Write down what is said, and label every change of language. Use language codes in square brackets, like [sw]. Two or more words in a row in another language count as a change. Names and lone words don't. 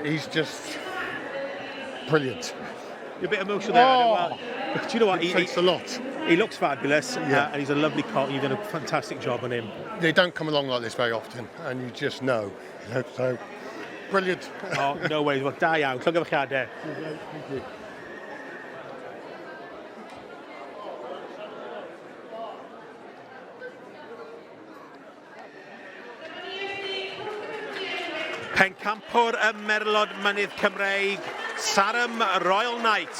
[en] He's just brilliant. You're a bit emotional there. But do you know what? It takes a lot. He looks fabulous, Yeah. And he's a lovely colt. You've done a fantastic job on him. They don't come along like this very often, and you just know. So, brilliant. Oh, no way. Well, [cy] da iawn. Llongyfarchiadau. [en] Thank you. [cy] Pencampwr y Merlod Mynydd Cymreig, Sarem Royal Knight.